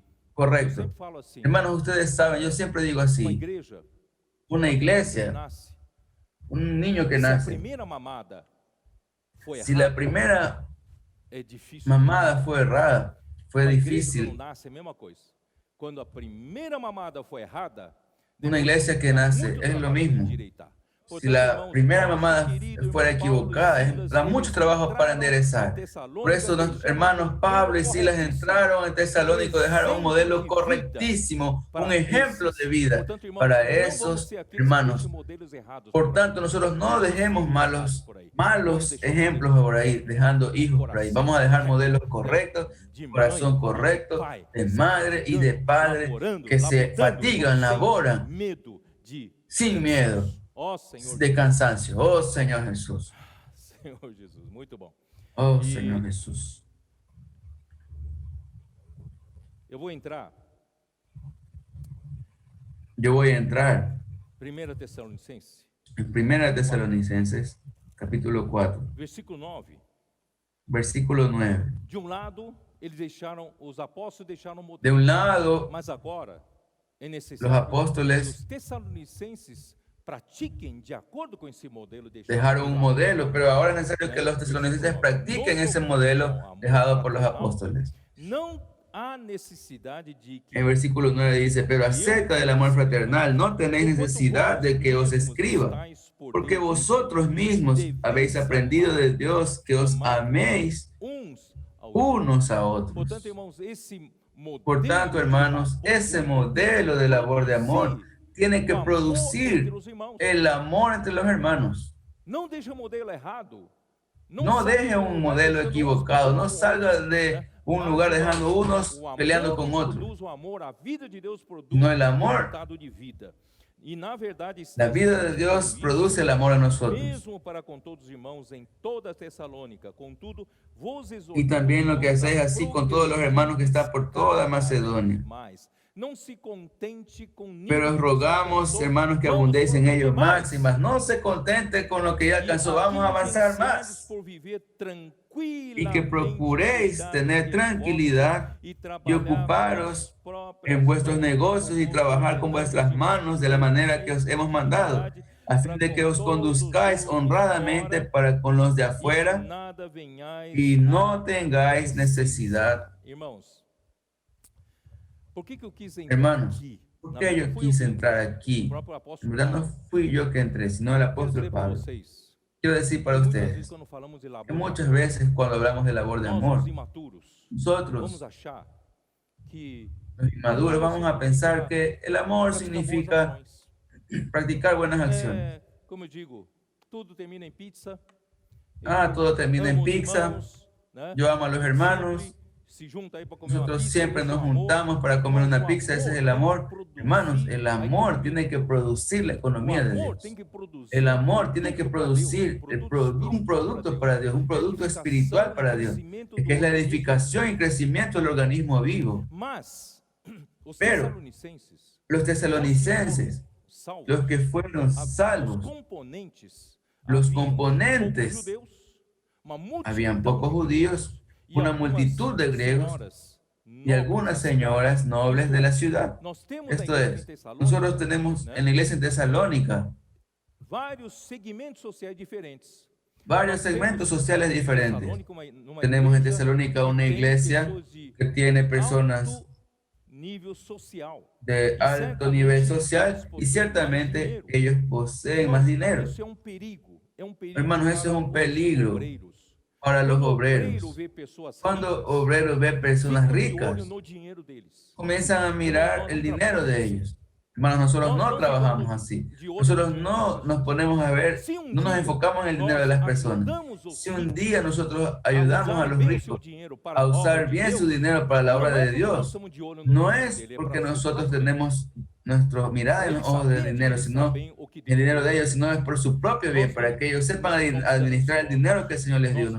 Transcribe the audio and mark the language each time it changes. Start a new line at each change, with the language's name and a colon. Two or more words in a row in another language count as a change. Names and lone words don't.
Spanish: Correcto. Hermanos, ustedes saben, yo siempre digo así. Una iglesia, un niño que nace, si la primera mamada fue errada, fue difícil.
Portuguese: Cuando a primeira mamada foi errada,
Spanish: una iglesia que nace es lo mismo. si la primera mamada fuera equivocada, da mucho trabajo para enderezar. Por eso los hermanos Pablo y Silas entraron en Tesalónico, dejaron un modelo correctísimo, un ejemplo de vida para esos hermanos. Por tanto, nosotros no dejemos malos ejemplos por ahí, dejando hijos por ahí. Vamos a dejar modelos correctos, corazón correcto, de madre y de padre que se fatigan, laboran sin miedo de cansancio. Oh Señor Jesús.
Portuguese: Senhor Jesus, muito bom.
Spanish: Oh Señor Jesús.
Portuguese: Eu vou entrar,
Spanish: Yo voy a entrar
Portuguese: 1 Tessalonicenses,
Spanish: en 1 Tesalonicenses, capítulo 4,
Portuguese: versículo 9.
Spanish: versículo 9.
Portuguese: De um lado, os apóstolos deixaram o modelo.
Spanish: De un lado,
Portuguese: Mas agora é
Spanish: los
Portuguese: necessário que
Spanish: apóstoles
Portuguese: os tessalonicenses pratiquem de acordo com esse modelo deixado.
Spanish: dejaron un modelo, pero ahora es necesario que los tesalonicenses practiquen ese modelo dejado por los apóstoles.
Portuguese: Não há necessidade de que
Spanish: El versículo 9 dice, pero acerca del amor fraternal no tenéis necesidad de que os escriba, porque vosotros mismos habéis aprendido de Dios que os améis
Portuguese: uns aos
Spanish: unos a otros.
Portuguese: Portanto, irmãos, esse modelo
Spanish: Por tanto, hermanos, ese modelo de labor de amor tiene que producir el amor entre los hermanos.
Portuguese: Não deixe o modelo errado.
Spanish: No deje un modelo equivocado, no salga de un lugar dejando unos peleando con otros.
Portuguese: O amor, a vida de Deus produz
Spanish: No, el amor.
Portuguese: resultado de vida. E na verdade,
Spanish: La vida de Dios produce el amor a nosotros.
Portuguese: mesmo para com todos os irmãos em toda a Tessalônica. Contudo, vos
Spanish: Y
Portuguese: exortamos
Spanish: también lo que hacéis así con todos los hermanos que están por toda Macedonia.
Portuguese: mais. Não se contente com
Spanish: Pero os rogamos, hermanos, que abundéis en ellos más y más. No se contente con lo que ya alcanzó, vamos a avanzar más.
Portuguese: por viver
Spanish: Y que procuréis tener tranquilidad y ocuparos en vuestros negocios y trabajar con vuestras manos de la manera que os hemos mandado, a fin de que os conduzcáis honradamente para con los de afuera y no tengáis necesidad.
Portuguese: Irmãos, por que eu quis entrar
Spanish: Hermanos,
Portuguese: aqui?
Spanish: ¿por
Portuguese: Na
Spanish: qué
Portuguese: verdade,
Spanish: yo
Portuguese: foi
Spanish: quise
Portuguese: o
Spanish: entrar aquí?
Portuguese: próprio
Spanish: En
Portuguese: apóstolo
Spanish: verdad no
Portuguese: Paulo.
Spanish: fui yo que entré, sino el
Portuguese: Quero
Spanish: apóstol
Portuguese: dizer para
Spanish: Pablo.
Portuguese: vocês,
Spanish: Quiero decir para
Portuguese: muitas vezes
Spanish: ustedes
Portuguese: quando falamos de labor,
Spanish: que muchas veces cuando hablamos de labor de
Portuguese: nós,
Spanish: amor,
Portuguese: os imaturos, vamos
Spanish: nosotros,
Portuguese: achar que
Spanish: los inmaduros, vamos a pensar que el amor
Portuguese: praticar boas
Spanish: significa
Portuguese: ações.
Spanish: practicar buenas acciones.
Portuguese: Como eu digo, tudo termina em pizza.
Spanish: Ah, todo termina en
Portuguese: amo os
Spanish: pizza.
Portuguese: irmãos, né?
Spanish: Yo amo a los hermanos.
Portuguese: Sempre se junta aí para comer uma
Spanish: Nosotros
Portuguese: pizza,
Spanish: siempre
Portuguese: isso é
Spanish: nos
Portuguese: amor.
Spanish: juntamos para comer
Portuguese: Mas
Spanish: una
Portuguese: o
Spanish: pizza, ese es el
Portuguese: tem que
Spanish: amor.
Portuguese: produzir
Spanish: Hermanos, el
Portuguese: a
Spanish: amor
Portuguese: economia.
Spanish: tiene que producir la
Portuguese: O
Spanish: economía de
Portuguese: amor
Spanish: Dios.
Portuguese: tem que produzir
Spanish: El amor tiene que
Portuguese: tudo para
Spanish: producir
Portuguese: Deus,
Spanish: un producto para Dios, un producto
Portuguese: edificação
Spanish: espiritual para
Portuguese: e
Spanish: Dios,
Portuguese: crescimento
Spanish: que
Portuguese: do
Spanish: es la
Portuguese: organismo.
Spanish: edificación y crecimiento del organismo vivo.
Portuguese: Mas os
Spanish: Pero,
Portuguese: tessalonicenses,
Spanish: Los tesalonicenses,
Portuguese: salvos,
Spanish: los que fueron
Portuguese: os
Spanish: salvos,
Portuguese: componentes,
Spanish: los
Portuguese: haviam
Spanish: componentes,
Portuguese: poucos judeus, uma multidão,
Spanish: habían pocos judíos,
Portuguese: e
Spanish: una
Portuguese: algumas
Spanish: multitud de griegos
Portuguese: senhoras
Spanish: y algunas señoras nobles de la ciudad.
Portuguese: Nós temos
Spanish: Esto
Portuguese: na igreja
Spanish: es,
Portuguese: em Tessalônica,
Spanish: nosotros tenemos en la iglesia en Tesalónica
Portuguese: vários segmentos sociais diferentes.
Spanish: varios segmentos sociales diferentes.
Portuguese: Tessalônica, numa
Spanish: Tenemos en
Portuguese: igreja
Spanish: Tesalónica una
Portuguese: que tem
Spanish: iglesia
Portuguese: pessoas de
Spanish: que tiene personas
Portuguese: alto nível social.
Spanish: de alto nivel social y ciertamente ellos poseen más dinero.
Portuguese: Isso é um perigo. É um perigo
Spanish: Hermanos, eso es un
Portuguese: para os
Spanish: peligro
Portuguese: obreiros.
Spanish: para los
Portuguese: Quando o
Spanish: obreros.
Portuguese: obreiro vê pessoas
Spanish: Cuando
Portuguese: ricas,
Spanish: obreros ven personas
Portuguese: fica de
Spanish: ricas,
Portuguese: olho no dinheiro deles.
Spanish: comienzan a mirar el dinero de ellos. Hermanos, nosotros no trabajamos así. Nosotros no nos ponemos a ver, no nos enfocamos en el dinero de las personas. Si un día nosotros ayudamos a los ricos a usar bien su dinero para la obra de Dios, no es porque nosotros tenemos nuestra mirada en los ojos del dinero, sino el dinero de ellos, sino es por su propio bien, para que ellos sepan administrar el dinero que el Señor les dio.